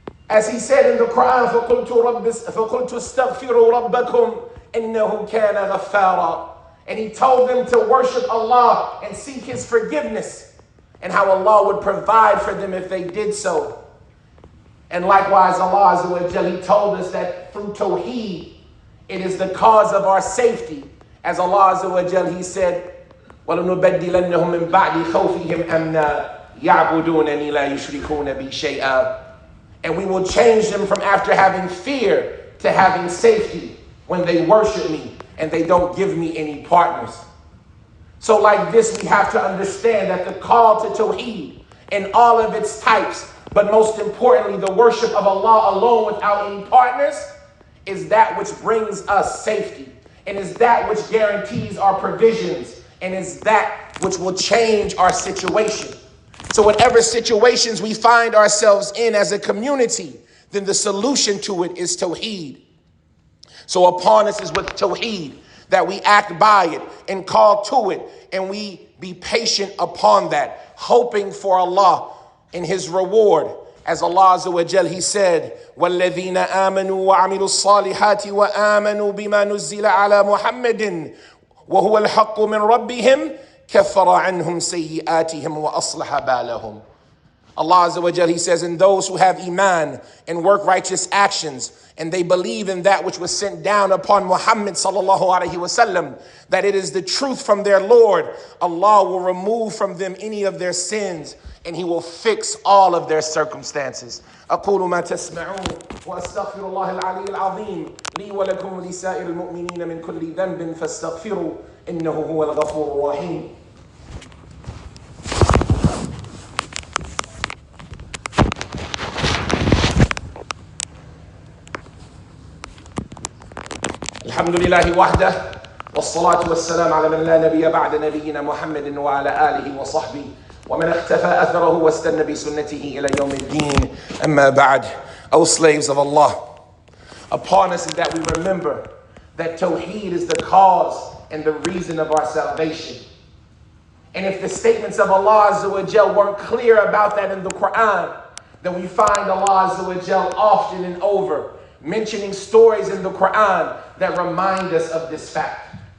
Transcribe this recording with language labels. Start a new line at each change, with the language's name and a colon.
English: As he said in the Quran,
Arabic: فَقُلْتُ اسْتَغْفِرُوا رَبَّكُمْ إِنَّهُ كَانَ غَفَّارًا.
English: And he told them to worship Allah and seek his forgiveness, and how Allah would provide for them if they did so. And likewise, Allah Azza wa Jal, he told us that through Tawheed, it is the cause of our safety. As Allah Azza wa Jal, he said,
Arabic: وَلَنُبَدِّلَنَّهُمْ مِنْ بَعْدِ خَوْفِهِمْ أَمْنًا يَعْبُدُونَنِي لَا يُشْرِكُونَ بِي شَيْئًا.
English: And we will change them from after having fear to having safety when they worship me and they don't give me any partners. So like this, we have to understand that the call to Tawheed in all of its types, but most importantly, the worship of Allah alone without any partners, is that which brings us safety, and is that which guarantees our provisions, and is that which will change our situation. So whatever situations we find ourselves in as a community, then the solution to it is Tawheed. So upon us is with Tawheed, that we act by it and call to it, and we be patient upon that, hoping for Allah in his reward, As Allah Azza wa Jal, He said,
Arabic: وَالَّذِينَ آمَنُوا وَعَمِلُوا الصَّالِحَاتِ وَآمَنُوا بِمَا نُزِّلَ عَلَى مُحَمَّدٍ وَهُوَ الْحَقُّ مِنْ رَبِّهِمْ كَفَّرَ عَنْهُمْ سَيِّئَاتِهِمْ وَأَصْلَحَ بَالَهُمْ.
English: Allah Azza wa Jal, He says, and those who have iman and work righteous actions, and they believe in that which was sent down upon Muhammad sallallahu alaihi wasallam, that it is the truth from their Lord, Allah will remove from them any of their sins, and He will fix all of their circumstances.
Arabic: أقول ما تسمعون وأستغفر الله العلي العظيم لي ولكم ولسائر المؤمنين من كل ذنب فاستغفروا إنه هو الغفور الرحيم. الحمد لله وحده والصلاة والسلام على من لا نبي بعد نبينا محمد وعلى آله وصحبه ومن اختفى أثره واستنى بسنته إلى يوم الدين. أما بعد,
English: O slaves of Allah, upon us is that we remember that Tawheed is the cause and the reason of our salvation. And if the statements of Allah Azza wa Jal weren't clear about that in the Quran, then we find Allah Azza wa Jal often and over mentioning stories in the Quran that remind us of this fact.